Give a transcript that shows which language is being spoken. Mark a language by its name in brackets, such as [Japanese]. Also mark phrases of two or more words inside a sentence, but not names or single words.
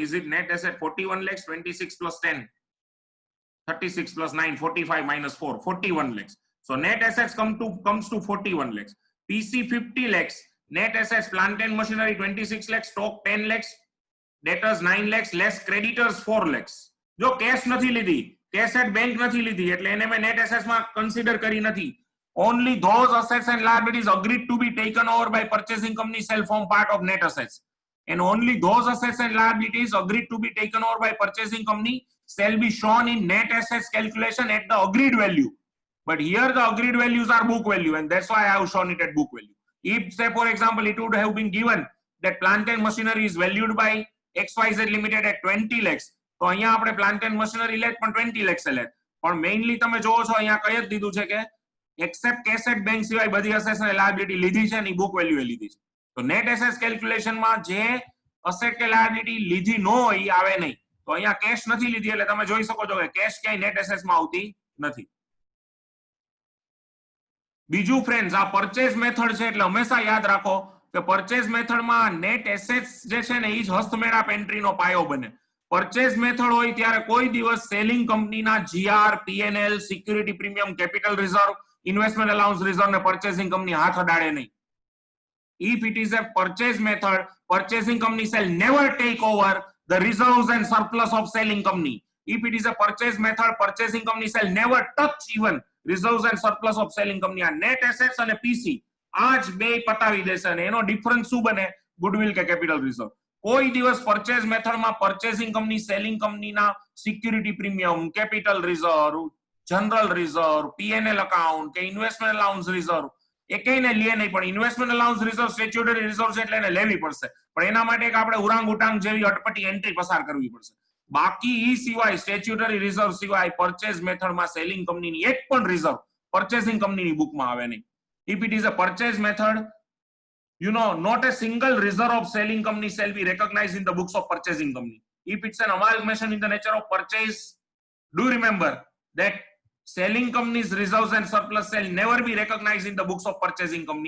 [English] Is it net asset 41 lakhs, 26 plus 10, 36 plus 9, 45 minus 4, 41 lakhs. So net assets comes to 41 lakhs. PC 50 lakhs, net assets plant and machinery 26 lakhs, stock 10 lakhs, debtors 9 lakhs, less creditors 4 lakhs. [Gujarati] જો cash નથી લીધી, [English] cash at bank [Gujarati] નથી લીધી, એટલે એને મેં [English] net assets [Gujarati] માં consider કરી નથી. [English] Only those assets and liabilities agreed to be taken over by purchasing company shall form part of net assets. And only those assets and liabilities agreed to be taken over by purchasing company shall be shown in net assets calculation at the agreed value. But here the agreed values are book value, and that's why I have shown it at book value. If, say, for example, it would have been given that plant and machinery is valued by XYZ Limited at 20 lakhs, [Gujarati] તો અહીંયા આપણે [English] plant and machinery [Gujarati] લેત પણ 20 lakhs લેત. પણ મેઇનલી તમે જોવો છો અહીંયા કઈ જ દીધું છે કે [English] except cash at bank [Gujarati] સિવાય બધી assets અને liability લીધી છે ને [English] book value [Gujarati] એ લીધી છે. તો [English] net assets calculation [Gujarati] માં જે asset કે liability લીધી ન હોય એ આવે નહીં. તો અહીંયા cash નથી લીધી એટલે તમે જોઈ શકો છો કે cash ક્યાંય [English] net assets [Gujarati] માં આવતી નથી. બીજું ફ્રેન્ડ્સ, આ [English] purchase method [Gujarati] છે એટલે હંમેશા યાદ રાખો કે [English] purchase methodમાં net assets [Gujarati] જે છે ને એ જ હસ્તમેળાપ એન્ટ્રીનો પાયો બને. [English] purchase method [Gujarati] હોય ત્યારે કોઈ દિવસ [English] selling કંપનીના GR, PNL, security premium, capital reserve, investment allowance reserve [Gujarati] ને [English] purchasing company [Gujarati] હાથ અડાડે નહીં. [English] If it is a purchase method, purchasing company shall never take over the reserves and surplus of selling company. If it is a purchase method, purchasing company shall never touch even reserves and surplus of selling company. [Gujarati] આ [English] net assets [Gujarati] અને PC આ જ બે પતાવી દેશે અને એનો ડિફરન્સ શું બને? ગુડવિલ કે [English] capital reserve. [Gujarati] કોઈ દિવસ [English] purchase methodમાં purchasing company selling કંપનીના security premium, capital reserve, general reserve, PNL account [Gujarati] કે [English] investment allowance reserve [Gujarati] એકેયને લે નહીં. પણ [English] investment allowance reserve statutory reserve [Gujarati] છે એટલે એને લેવી પડશે. પણ એના માટે એક આપણે ઉરાંગ ઉટાંગ જેવી અટપટી એન્ટ્રી પસાર કરવી પડશે. બાકી ઈ સિવાય [English] statutory reserve [Gujarati] સિવાય [English] purchase methodમાં selling કંપનીની [Gujarati] એક પણ રિઝર્વ [English] purchasing કંપનીની [Gujarati] બુકમાં આવે નહીં. [English] If it is a purchase method, not a single reserve of selling company shall be recognized in the books of purchasing company. If it's an amalgamation in the nature of purchase, do remember that selling company's reserves and surplus shall never be recognized in the books of purchasing company.